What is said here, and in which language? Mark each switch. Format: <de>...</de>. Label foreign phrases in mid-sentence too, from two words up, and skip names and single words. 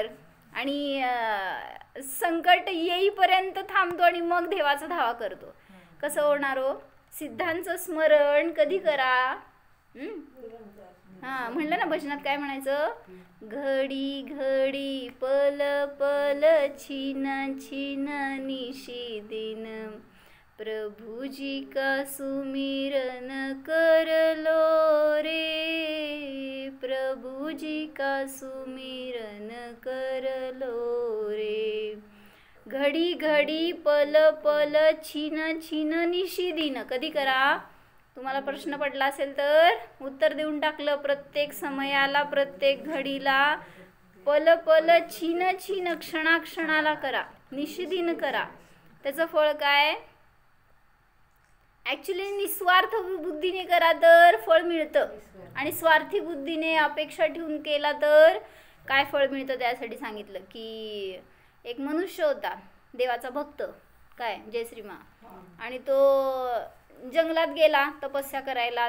<mr>आणि संकट येईपर्यंत थांबतो आणि मग देवाचा धावा करतो. कसं होणार हो? सिद्धांचं स्मरण कधी करा. म्हणलं ना भजनात काय म्हणायचं,</mr> <hi>घडी घडी पल पल छीन छीन निशी दिन प्रभुजी का सुमिरन करलो रे, प्रभुजी का सुमिरन करलो रे. घडी घडी पल पल छीन छीन निशी दिन.</hi> <mr>कधी करा? तुम्हाला प्रश्न पडला असेल तर उत्तर देऊन टाकलं. प्रत्येक समयाला, प्रत्येक घडीला,</mr> <hi>पल पल छीन छीन</hi> <mr>क्षणाक्षणाला करा, निशिदिन करा. त्याचं फळ काय? ॲक्च्युली निस्वार्थ बुद्धीने करा तर फळ मिळतं, आणि स्वार्थी बुद्धीने अपेक्षा ठेवून केला तर काय फळ मिळतं त्यासाठी सांगितलं की एक मनुष्य होता, देवाचा भक्त, काय जयश्रीमा, आणि तो जंगलात गेला तपस्या करायला.</mr>